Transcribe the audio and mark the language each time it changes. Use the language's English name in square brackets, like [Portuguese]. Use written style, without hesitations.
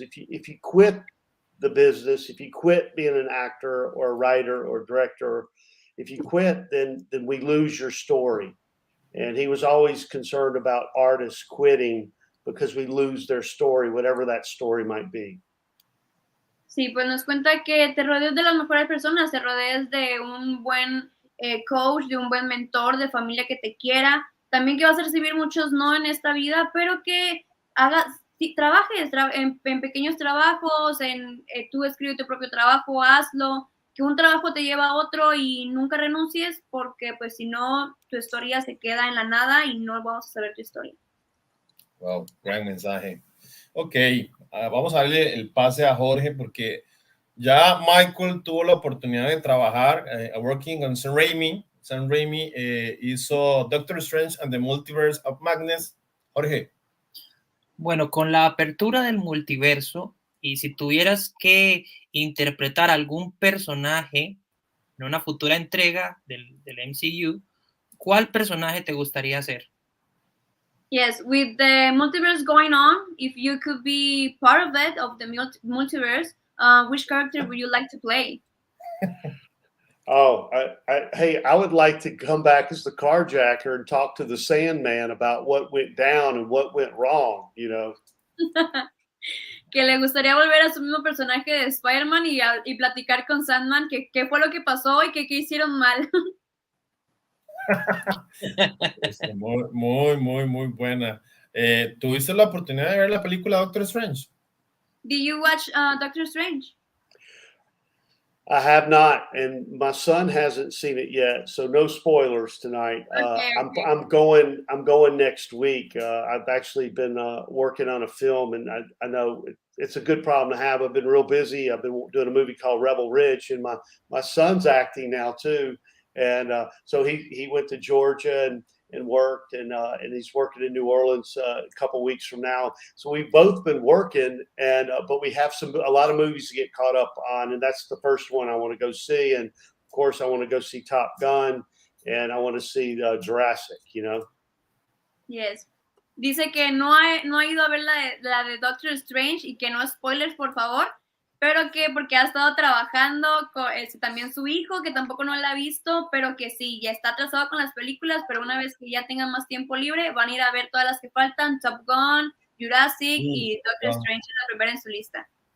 [English] If you quit the business, if you quit being an actor or a writer or director, if you quit, then we lose your story. And he was always concerned about artists quitting because we lose their story, whatever that story might be. [Spanish] Sí, pues nos cuenta que te rodees de las mejores personas, te rodees de un buen coach, de un buen mentor, de familia que te quiera, también que vas a recibir muchos no en esta vida, pero que trabajes en pequeños trabajos, tú escribe tu propio trabajo, hazlo, que un trabajo te lleva a otro y nunca renuncies, porque pues si no, tu historia se queda en la nada y no vamos a saber tu historia. Wow, gran mensaje. Ok, vamos a darle el pase a Jorge, porque ya Michael tuvo la oportunidad de trabajar [English] working on [Spanish] Sam Raimi. Sam Raimi hizo Doctor Strange and the Multiverse of Madness. Jorge. Bueno, con la apertura del multiverso, y si tuvieras que interpretar algún personaje en una futura entrega del MCU, ¿cuál personaje te gustaría ser? [English] Yes, with the multiverse going on, if you could be part of it, of the multiverse, which character would you like to play? Oh, I would like to come back as the carjacker and talk to the Sandman about what went down and what went wrong, [Spanish] Que le gustaría volver a su mismo personaje de Spiderman y platicar con Sandman qué fue lo que pasó y qué hicieron mal. Muy buena. ¿Tuviste la oportunidad de ver la película Doctor Strange? [English] Did you watch Doctor Strange? I have not, and my son hasn't seen it yet, so no spoilers tonight. Okay. I'm going next week. I've actually been working on a film, and I know it's a good problem to have. I've been real busy. I've been doing a movie called Rebel Ridge, and my son's acting now too, and so he went to Georgia and worked, and he's working in New Orleans a couple weeks from now. So we've both been working, and but we have a lot of movies to get caught up on, and that's the first one I want to go see. And of course, I want to go see Top Gun, and I want to see Jurassic. Yes. [Spanish] Dice que no ha ido a ver la de Doctor Strange y que [English] no spoilers, [Spanish] por favor, pero que porque ha estado trabajando con también su hijo, que tampoco no la ha visto, pero que sí, ya está atrasado con las películas, pero una vez que ya tengan más tiempo libre, van a ir a ver todas las que faltan, Top Gun, Jurassic y Doctor Strange es la primera en su lista.